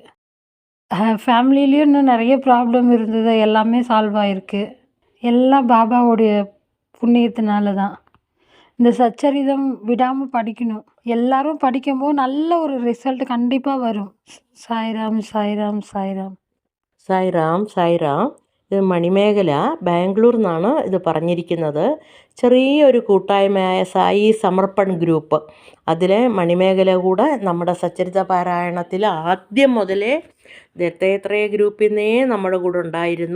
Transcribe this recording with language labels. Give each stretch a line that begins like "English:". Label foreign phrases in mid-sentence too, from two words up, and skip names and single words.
Tamil: ஃபேமிலிலேயும் இன்னும் நிறைய ப்ராப்ளம் இருந்தது, எல்லாமே சால்வ் ஆகிருக்கு. எல்லாம் பாபாவுடைய புண்ணியத்தினால தான். இந்த சச்சரிதம் விடாமல் படிக்கணும். எல்லாரும் படிக்கும்போது நல்ல ஒரு ரிசல்ட் கண்டிப்பாக வரும். சாய்ராம் சாய்ராம் சாய்ராம்.
Malayalam: സായിറാം സായിറാം. ഇത് മണിമേഖല ബാംഗ്ലൂർ നിന്നാണ് ഇത് പറഞ്ഞിരിക്കുന്നത്. ചെറിയൊരു കൂട്ടായ്മയായ സായി സമർപ്പൺ ഗ്രൂപ്പ്, അതിലെ മണിമേഖല കൂടെ നമ്മുടെ സച്ചരിത പാരായണത്തിൽ ആദ്യം മുതലേ ദത്താത്രേയ ഗ്രൂപ്പിൽ നിന്നേ നമ്മുടെ കൂടെ ഉണ്ടായിരുന്നു.